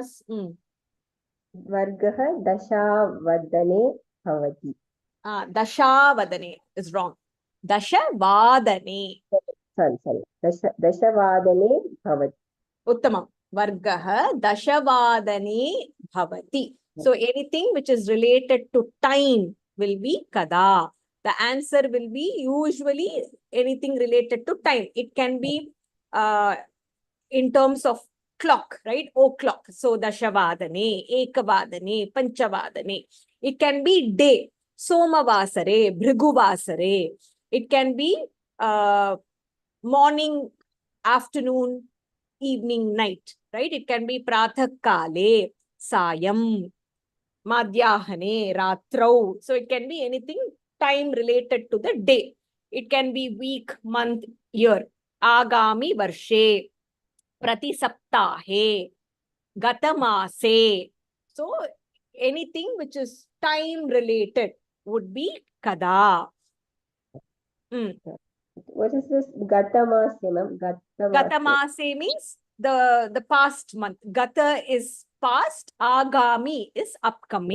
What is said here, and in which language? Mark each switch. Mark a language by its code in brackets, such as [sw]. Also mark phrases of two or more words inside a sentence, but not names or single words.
[sa] Vargaha dashavadane bhavati. [en] Dashavadane is wrong. Dashavadane. Sorry. [sa] Dashavadane bhavati. Uttamam. Vargaha dashavadane bhavati. [en] So anything which is related to time will be kada. The answer will be usually anything related to time. It can be in terms of clock, right? O'clock. So [sa] dashavadane, ekavadane, panchavadane. [en] It can be day. [sa] Somavasare, bhriguvasare. [en] It can be morning, afternoon, evening, night, right? It can be [sa] prathak kale, sayam, madhyahane, ratrau. [en] So it can be anything time related to the day. It can be week, month, year. [sa] Agami varshe, prati saptahe, gatamase. [en] So anything which is time related would be kada. What is this gatamase, ma'am? Gatamase means the past month. Gata is past, agami is upcoming.